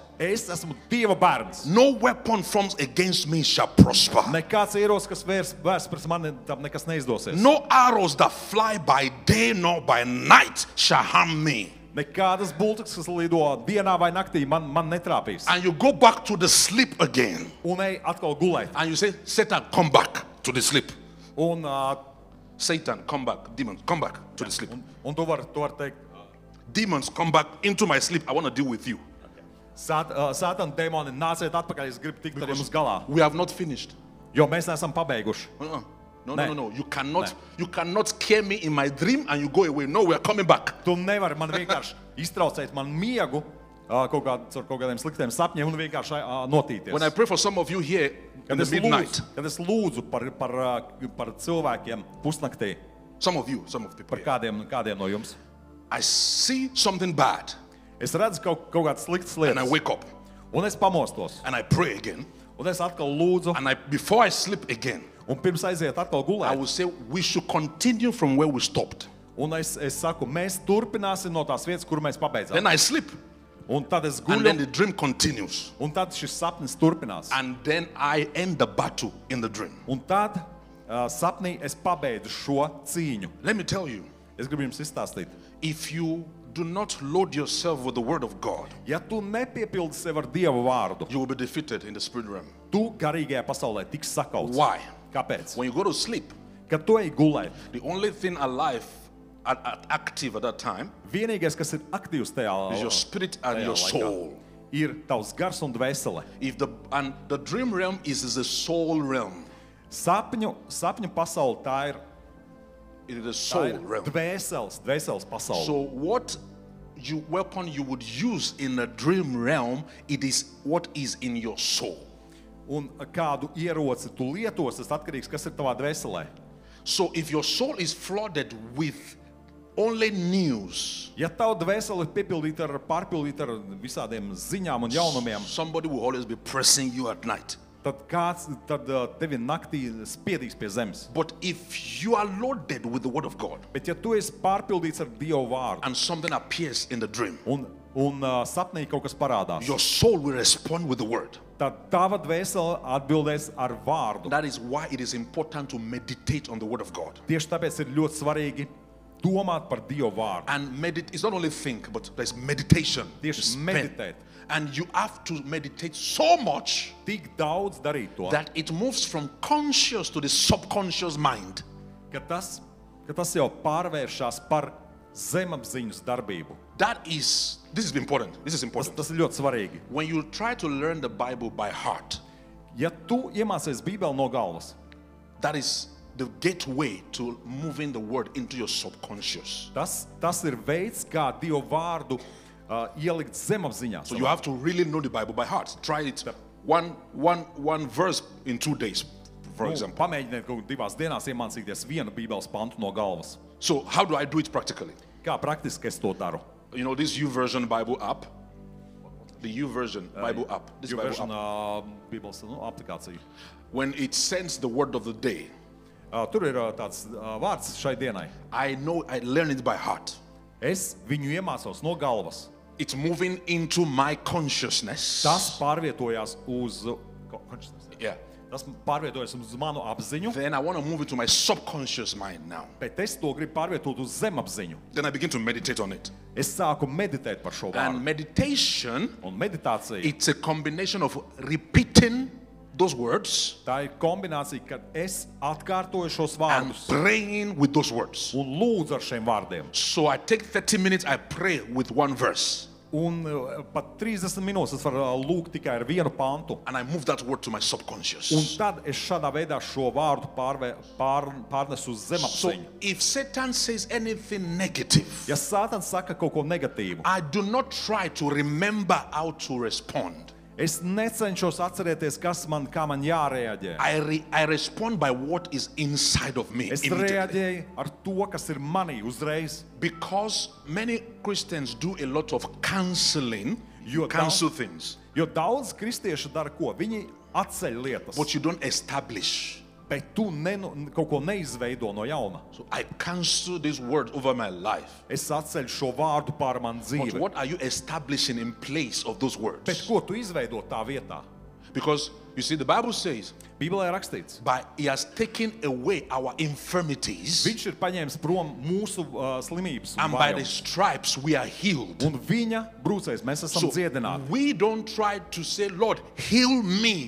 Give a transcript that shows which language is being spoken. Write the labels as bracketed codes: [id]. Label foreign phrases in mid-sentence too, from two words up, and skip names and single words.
[lv] Es esmu Dieva bērns. [en] No weapon formed against me shall prosper. [lv] Nekāds ieros, kas vērsts pret mani, tam nekas neizdosies. [en] No arrows that fly by day nor by night shall harm me. [lv] Nekādas bultas, kas lido dienā vai naktī, man netrāpīs. [en] And you go back to the sleep again. [lv] Un ej atkal gulēt. [en] And you say, Satan, come back to the sleep. [lv] Un, [en] Satan, come back. Demons, come back to the sleep. [lv] un tu vari teikt, [en] Demons, come back into my sleep. I want to deal with you. [lv] Sātana dēmoni, nāciet atpakaļ, es gribu tikt ar jums galā. [en] We have not finished. [lv] Jo mēs neesam pabeiguši. [en] No. You cannot scare me in my dream and you go away. No, we are coming back. [lv] Tu nevari man vienkārši iztraucēt man miegu ar kaut kādiem sliktiem sapņiem un vienkārši notīties. [en] When I pray for some of you here in the midnight, [lv] Kad es lūdzu par cilvēkiem pusnaktī, [en] some of the people [lv] par [en] here, [lv] kādiem no jums, [en] I see something bad [lv] es redzu kaut kādas sliktas [en] and I [lv] lietas, [en] wake up [lv] un es pamostos, [en] and I pray again. [lv] un es atkal lūdzu, [en] And before I sleep again, [lv] un pirms aiziet atkal [en] I [lv] gulēt, [en] will say we should continue from where we stopped. [lv] un es saku, mēs turpināsim no tās vietas, kur mēs pabeidzām. [en] Then I sleep [lv] Un tad es [en] and then [lv] guļu, [en] the dream continues. [lv] un tad šis sapnis turpinās. [en] And then I end the battle in the dream. [lv] Un tad sapnī es pabeidzu šo cīņu. [en] Let me tell you, [lv] Es gribu jums izstāstīt. [en] if you do not load yourself with the word of God, [lv] Ja tu nepiepildi sev ar Dieva vārdu, [en] you will be defeated in the spirit realm. [lv] tu garīgajā pasaulē tiks sakauts. [en] Why? [lv] Kāpēc? [en] When you go to sleep, [lv] Kad tu ej gulēt, [en] the only thing alive active at that time [lv] vienīgais, kas ir aktīvs [en] is your [lv] tajā, [en] spirit and [lv] tajā [en] your [lv] laikā, [en] soul. [lv] ir tavs gars un dvēsele. [en] And the dream realm is the soul realm. [lv] Sapņu pasaule, [en] It is the [lv] tā [en] soul [lv] ir [en] realm. [lv] dvēseles pasaule. [en] So what weapon you would use in the dream realm, it is what is in your soul. [lv] Un kādu ieroci tu lietos, tas atkarīgs, kas ir tavā dvēselē. [en] So if your soul is flooded with only news, [lv] Ja tava dvēsele ir pārpildīta ar visādiem ziņām un jaunumiem, [en] somebody will always be pressing you at night. [lv] tad kāds tevi naktī spiedīs pie zemes. [en] But if you are loaded with the word of God [lv] Bet ja tu esi pārpildīts ar Dieva vārdu [en] and something appears in the dream, [lv] un sapnī kaut kas parādās, [en] your soul will respond with the word. [lv] tad tava dvēsele atbildēs ar vārdu. [en] That is why it is important to meditate on the word of God. [lv] Tieši tāpēc ir ļoti svarīgi domāt par Dieva vārdu. [en] And meditate is not only think, but there's meditation. [lv] Tieši [en] Spend. [lv] meditēt. [en] And you have to meditate so much [lv] Tik daudz darīt to, [en] that it moves from conscious to the subconscious mind. [lv] ka tas jau pārvēršas par zemapziņas darbību. [en] This is important. This is important. [lv] Tas ir ļoti svarīgi. [en] When you try to learn the Bible by heart, [lv] Ja tu iemācies Bībeli no galvas, [en] that is the gateway to moving the word into your subconscious. [lv] tas ir veids, kā Dieva vārdu ielikt zemapziņā. [en] So you have to really know the Bible by heart. Try it one verse in 2 days, for example. [lv] Pamēģiniet kaut kādā 2 dienās iemācīties vienu Bībeles pantu no galvas. [en] So how do I do it practically? [lv] Kā praktiski es to daru? [en] You know this YouVersion Bible app? The YouVersion Bible app. This Bible Version app. [lv] Bībeles aplikācija. [en] When it sends the word of the day, [lv] Tur ir tāds vārds šai dienai. [en] I learn it by heart. [lv] Es viņu iemācos no galvas. [en] It's moving into my consciousness. [lv] Tas pārvietojās uz [en] Yeah. [lv] Tas pārvietojas uz manu apziņu, [en] Then I want to move it to my subconscious mind now. [lv] bet es to gribu pārvietot uz zemapziņu. [en] Then I begin to meditate on it. [lv] Es sāku meditēt par šo [en] And [lv] vārdu. [en] meditation, [lv] Un meditācija, [en] it's a combination of repeating those words [lv] tā ir kombinācija, kad es atkārtoju šos [en] and [lv] vārdus [en] praying with those words. [lv] un lūdzu ar šiem vārdiem. [en] So I take 30 minutes, I pray with one verse. [lv] Un pat 30 minūtes es varu lūgt tikai ar vienu pantu. [en] And I move that word to my [lv] Un [en] subconscious. [lv] tad es šādā veidā šo vārdu pārnesu uz [en] So [lv] zemapziņu. [en] if Satan says anything negative, [lv] Ja Sātans saka kaut ko negatīvu, [en] I do not try to remember how to respond. [lv] Es necenšos atcerēties, kā man jārēģē. [en] I respond by what is inside of me [lv] Es [en] immediately. [lv] reaģēju ar to, kas ir manī uzreiz. [en] Because many Christians do a lot of canceling, You cancel things, [lv] Jo daudz kristiešu dara ko? Viņi atceļ lietas, [en] but you don't establish. [lv] bet tu kaut ko neizveido no jauna. [en] So I cancel this word over my life. [lv] Es atceļu šo vārdu pār manu [en] But [lv] dzīvi. [en] what are you establishing in place of those [lv] Bet [en] words? [lv] ko tu izveido tā vietā? [en] Because you see, the Bible says, [lv] Bībelē rakstīts, [en] He has taken away our infirmities, [lv] viņš ir paņēmis prom mūsu slimības un [en] and by the [lv] vājumus. [en] stripes we are healed. [lv] Un viņa brūcēs mēs esam [en] So [lv] dziedināti. [en] we don't try to say, Lord, heal me.